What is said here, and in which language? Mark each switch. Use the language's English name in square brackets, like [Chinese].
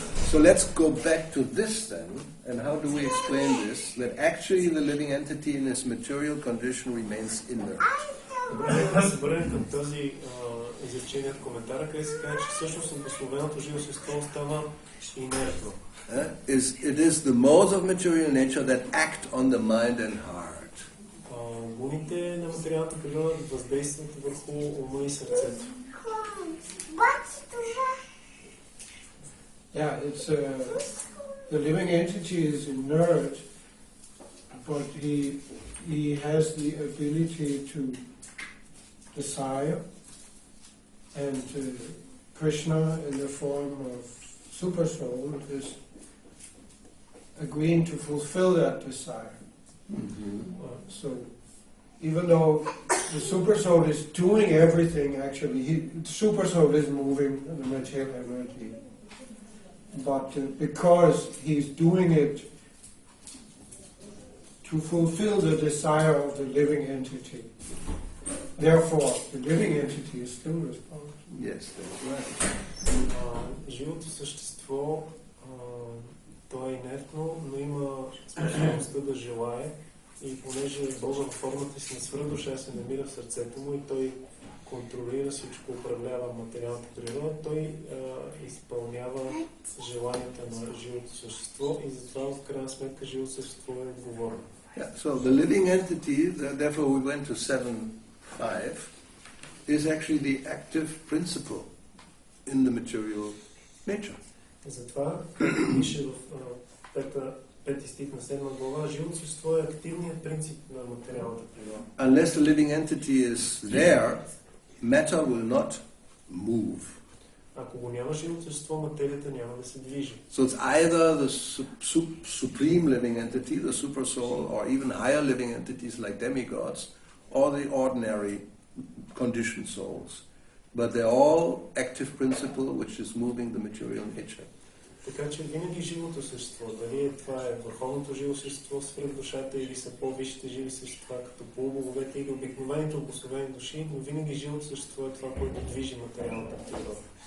[English] So let's go back to this then, and how do we explain this? That actually the living entity in its material condition remains inert. [Bulgarian] Добре, да се върнем към този изречение в коментара, къде се казва, че всъщност обусловеното живо същество остава инертно. [English] It is the modes of material nature that act on the mind and heart. [Bulgarian] Гуните на материалната природа въздействат върху ума и сърцето. [English] Yeah, it's the living entity is inert, but he has the ability to desire, and Krishna in the form of Super Soul is agreeing to fulfill that desire. Mm-hmm. So even though the Super Soul is doing everything, actually, Super Soul is moving the material energy. But because he's doing it to fulfill the desire of the living entity, therefore the living entity is still responsible. Yes, that's right. [Bulgarian] Живото същество, то е инертно, но има способността да желае и понеже Бога в формата си на свръхдуша се намира в сърцето му и той контролира всичко, управлява материалната природа, той изпълнява желанията на живото същество и затова в крайна сметка живото същество е отговорно. [English] Yeah, so the living entity, therefore we went to 7.5, is actually the active principle in the material nature. [Bulgarian] Затова пише в пети стих на 7 глава, живото същество е активният принцип на материалната природа. [English] Unless the living entity is there, matter will not move. [Bulgarian] Ако го няма живото същество, материята няма да се движи. [English] So it's either the supreme living entity, the super soul, or even higher living entities like demigods, or the ordinary conditioned souls. But they're all active principle which is moving the material nature. [Bulgarian] Така че винаги живото същество, дали това е върховното живо същество, свръхдушата или са по-висшите живи същества, като полубоговете или обикновените обособени души, но винаги живото същество е това, което движи материалната природа.